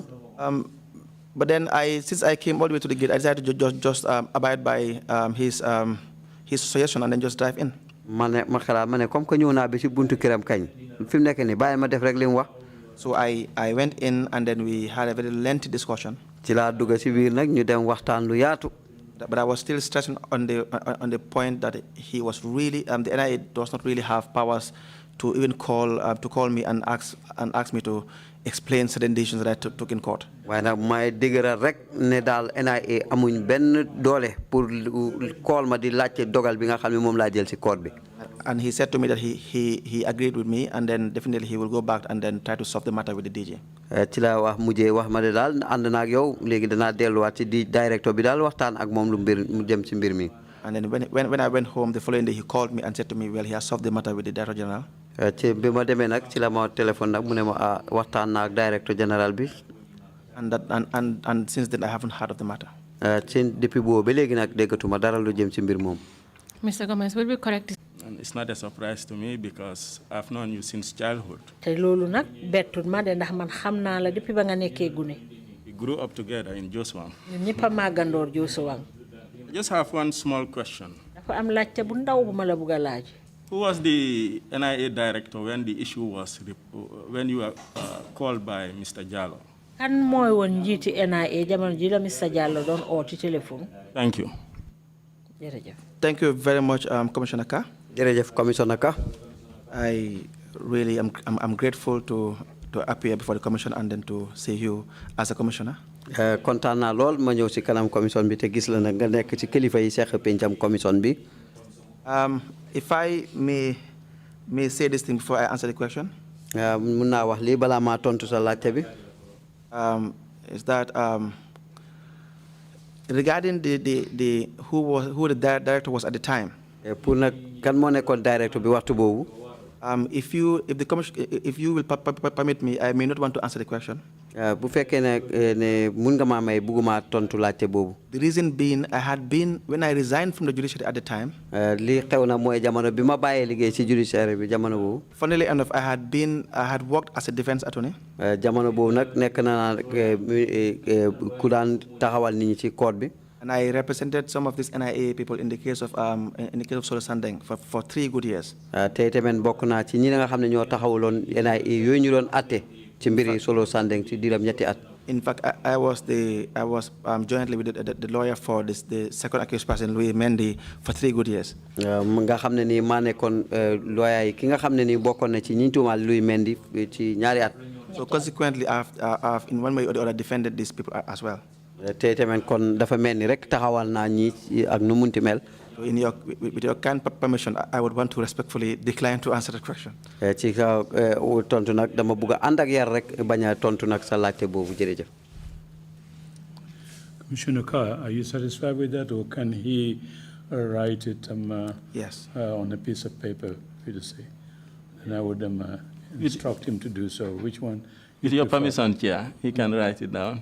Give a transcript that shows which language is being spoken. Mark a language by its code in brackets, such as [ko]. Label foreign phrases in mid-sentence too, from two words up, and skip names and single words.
[en] But then since I came all the way to the gate, I decided to just abide by his suggestion and then just drive in. [wo] ma xalaat ma ne [fr] comme que [wo] ñëw naa ba ci buntu këram kañ fi mu nekk nii bàyyi ma def rek li mu wax. [en] So I went in, and then we had a very lengthy discussion. [wo] ci laa dugg ci biir nag ñu dem waxtaan lu yaatu. [en] But I was still stressing on the point that he was really the NIA does not really have powers to even call me and ask me to explain certain decisions that I took in court. [wo] waaye nag may dëgëral rek ne daal NIA amuñ benn doole pour call ma di laajte dogal bi nga xam ne moom laa jël ci court bi. [en] And he said to me that he agreed with me, and then definitely he will go back and then try to solve the matter with the DG. [wo] ci la wax mujjee wax ma de daal ànd naa ak yow léegi danaa delluwaat ci directeur bi daal waxtaan ak moom lu mu jëm ci mbir mi. [en] And then when I went home the following day, he called me and said to me, well, he has solved the matter with the Director General. [wo] ci bi ma demee nag ci la ma téléphone nag mu ne ma waxtaan naa ak [fr] directeur général [wo] bi. [en] And since then I haven't heard of the matter. [wo] ci depuis boobu ba léegi nag déggatuma dara lu jëm ci mbir moom. [en] Mr. Gomez, will we correct? And it's not a surprise to me because I've known you since childhood. [wo] te loolu nag bettut ma de ndax man xam naa la depuis ba nga nekkee gune. [en] We grew up together in Joswang. [wo] ñun ñëpp a màggandoor Joswang. [en] I just have one small question. [wo] dafa am laajte bu ndaw bu ma la bugg a laaj. [en] Who was the NIA director when the issue was, when you were called by Mr. Jallo? [wo] kan mooy woon njiiti NIA jamono ji la Mr. Jallo doon oo ci téléphone. [en] Thank you. [wo] jërëjëf. [en] Thank you very much, Commissioner Ka. [wo] jërëjëf Commissioner Ka. [en] I really am grateful to appear before the commission and then to see you as a commissioner. [wo] kontaan naa lool ma ñëw ci kanam commission bi te gis la nag nga nekk ci kilifa yi seq pencam commission bi. [en] If I may say this thing before I answer the question. [wo] mun naa wax lii balaa maa tontu sa laajte bi. [en] Is that regarding who the director was at the time. [wo] pour nag kan moo nekkoon director bi waxtu boobu. [en] If you will permit me, I may not want to answer the question. [wo] bu fekkee ne mun nga maa may bugguma tontu laajte boobu. [en] The reason being, when I resigned from the judiciary at the time. [wo] li xew na mooy jamono bi ma bàyyee liggéey ci judiciary bi jamono boobu. [en] Funnily enough, I had worked as a defense attorney. [wo] jamono boobu nag nekk na ku daan taxawal nit ñi ci court bi. [en] And I represented some of these NIA people in the case of Solo Sandeng for 3 good years. [wo] tey tamit bokk naa ci ñi nga xam ne ñoo taxawaloon NIA yooyu ñu doon atte ci mbiri Solo Sandeng ci diiram ñetti at. [en] In fact, I was jointly with the lawyer for the second accused person, Louis Mendy, for 3 good years. [wo] nga xam ne nii maa nekkoon lawyer yi ki nga xam ne nii bokkoon na ci ñi tuumaal Louis Mendy ci ñaari at. [en] So consequently, I've in one way or the other defended these people as well. [wo] tey tamit kon dafa mel ni rek taxawal naa ñi ak nu munti mel. [en] So with your kind permission, I would want to respectfully decline to answer the question. [wo] ci kaw tontu nag dama bugg a ànd ak yar rek bañ a tontu nag sa laajte boobu jërëjëf. [en] Commissioner Carr, are you satisfied with that, or can he write it Yes. On a piece of paper for you to say? And I would instruct him to do so. Which one? With your permission, Chair, he can write it down.